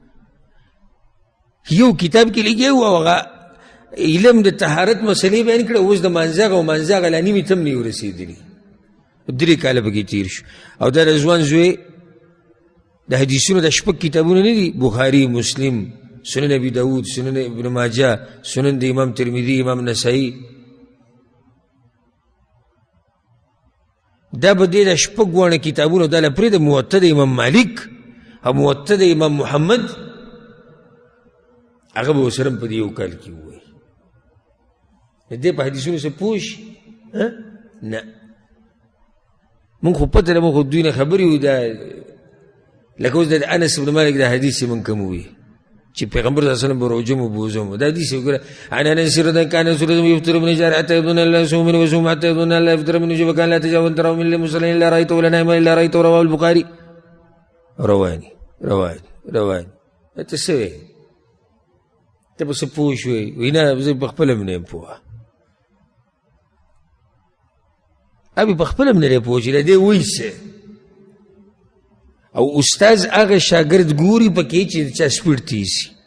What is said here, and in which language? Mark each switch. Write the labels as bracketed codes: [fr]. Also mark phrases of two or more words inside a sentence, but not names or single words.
[ps] یو کتاب کې لګیا و او هغه علم د طهارت مسلې بیان کړه، اوس د مانځغه او مانځغه لا نیمې ته هم نه ورسېدلي، 3 کاله پکې تېر شو. او دا د ځوان زوی د حدیثونو د شپږ کتابونه نه دي، بخاري، مسلم، سنن ابي داود، سنن ابن ماجه، سنن د امام ترمذي، امام نسائی. دا به دې د شپږ واړه کتابونو دا له پرېږده موطا د امام مالک او موطا د امام محمد، هغه به ورسره په دې یو کال کې ووایي. دې په حدیثونو څه پوه شي؟ نه، مونږ خو پته ده، مونږ خو دوی نه خبرې وو. دا لکه اوس د انس بن مالک دا حدیث چې مونږ کوم ووایي چې پیغمبر [ar] صلی الله علیه وسلم [ps] به روژه مو بوزم. دا حدیث وګوره، [ar] عن انس رضی الله عنه رسول الله يفطر من شهر حتى يظن الله يصوم منه ويصوم حتى يظن الله يفطر منه وكان لا تجاوز ترى من المصلين الا رايته ولا نائما الا رايته. رواه البخاري. [ps] رواني ته څه وایې؟ ته به څه پوه شوې؟ وایي نه، زه په خپله هم نه یم پوه. ابي په خپله هم نه دی پوه چې د دې وایي څه. او استاذ هغه شاګرد ګوري پکې چې د چا سپیډ تېز شي.